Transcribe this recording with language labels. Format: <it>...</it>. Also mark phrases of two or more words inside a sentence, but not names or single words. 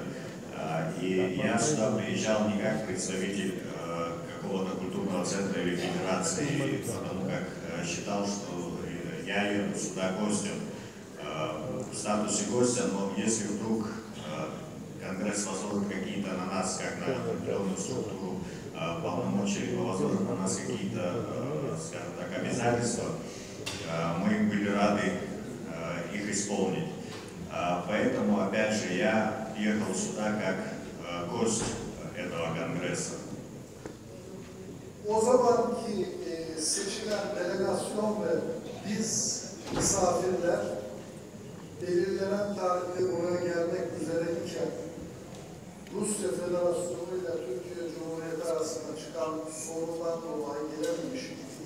<ru>И я сюда приезжал не как представитель какого-то культурного центра или федерации, потому как считал, что я еду сюда гостем, в статусе гостя, но если вдруг Конгресс возложит какие-то на нас, как на определенную структуру, полномочия, либо возложит на нас какие-то, скажем так, обязательства, мы были рады их исполнить. Поэтому, опять же, я ехал сюда как гость этого Конгресса.</ru> <tr>O zamanki seçilen delegasyon ve biz misafirler belirlenen tarihte buraya gelmek üzereyken Rusya Federasyonu ile Türkiye Cumhuriyeti arasında çıkan sorundan dolayı gelememiştik.</tr>